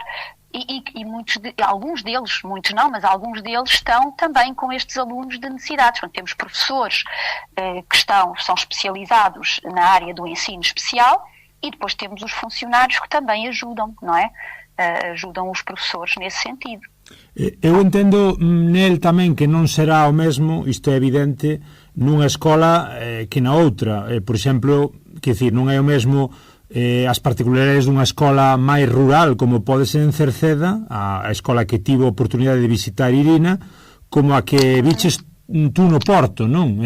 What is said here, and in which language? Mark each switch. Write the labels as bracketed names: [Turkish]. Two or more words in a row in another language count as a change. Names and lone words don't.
[Portuguese] E alguns deles, muitos não, mas alguns deles estão também com estes alunos de necessidades. Portanto, temos professores que são especializados na área do ensino especial e depois temos os funcionários que também ajudam, não é? Ajudam os professores nesse sentido. [Galician] Eu entendo nel tamén que non será o mesmo, isto é evidente, nunha escola que na outra. Por exemplo, que decir, non é o mesmo as particularidades dunha escola máis rural como pode ser en Cerceda, a escola que tivo a oportunidade de visitar Irina, como a que viches tú no Porto, non?